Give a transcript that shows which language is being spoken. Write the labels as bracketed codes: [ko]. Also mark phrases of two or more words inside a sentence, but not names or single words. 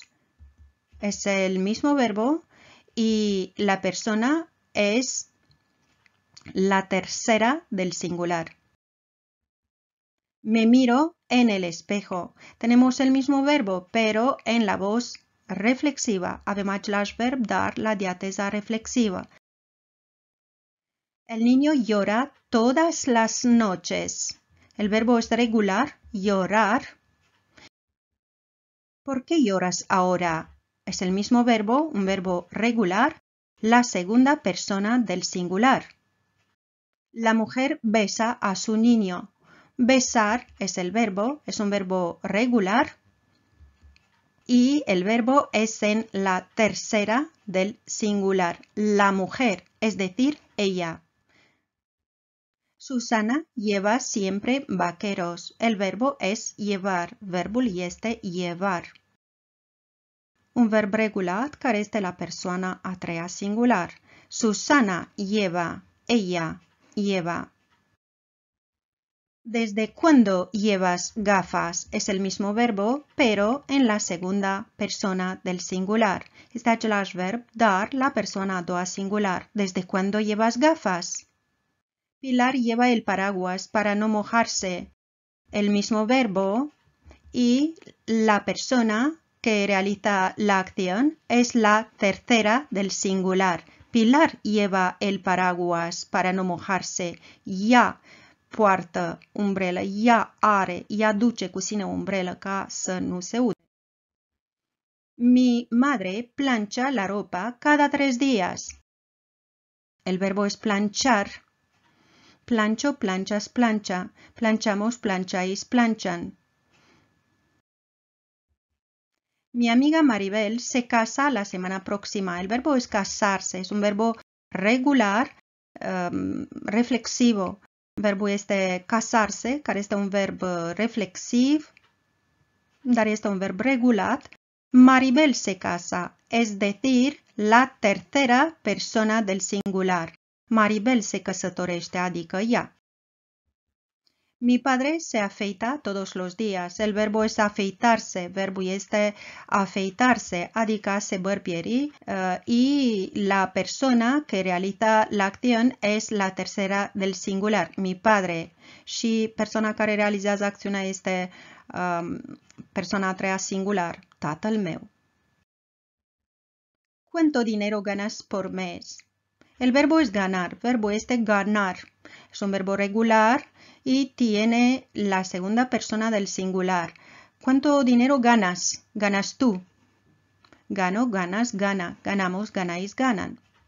[es] Es el mismo verbo y la persona es la tercera del singular. Me miro en el espejo. Tenemos el mismo verbo, pero en la voz reflexiva. [ro] Avem același verb, dar la diateza reflexiva. [es] El niño llora todas las noches. El verbo es regular, llorar. ¿Por qué lloras ahora? Es el mismo verbo, un verbo regular, la segunda persona del singular. La mujer besa a su niño. Besar es el verbo, es un verbo regular y el verbo es en la tercera del singular. La mujer, es decir, ella. Susana lleva siempre vaqueros. El verbo es llevar, [ro] verbul este llevar. Un verb regulat care este la persoana a treia singular. [es] Susana lleva, ella lleva. ¿Desde cuándo llevas gafas? Es el mismo verbo, pero en la segunda persona del singular. [ro] Este același verb, dar la persoana a doua singular. [es] ¿Desde cuándo llevas gafas? Pilar lleva el paraguas para no mojarse. El mismo verbo y la persona que realiza la acción es la tercera del singular. Pilar lleva el paraguas para no mojarse. [ro] Ea poartă umbrelă, ea are, ea duce cu sine o umbrelă ca să nu se ude. [es] Mi madre plancha la ropa cada 3 días. El verbo es planchar. Plancho, planchas, plancha. Planchamos, plancháis, planchan. Mi amiga Maribel se casa la semana próxima. El verbo es casarse. Es un verbo regular, reflexivo. [ro] Verbul este casarse, care este un verb reflexiv, dar este un verb regulat. [es] Maribel se casa, es decir, la tercera persona del singular. [ro] Maribel se căsătorește, adică ea. [es] Mi padre se afeita todos los días. El verbo es afeitarse. [ro] Verbul este afeitarse, adică a se bărbieri [es] y la persona que realiza la acción es la tercera del singular, mi padre. [ro] Și persoana care realizează acțiunea este persoana a treia singular, tatăl meu. [es] ¿Cuánto dinero ganas por mes? El verbo es ganar, verbo es de ganar. Es un verbo regular y tiene la segunda persona del singular. ¿Cuánto dinero ganas? Ganas tú. Gano, ganas, gana. Ganamos, ganáis, ganan.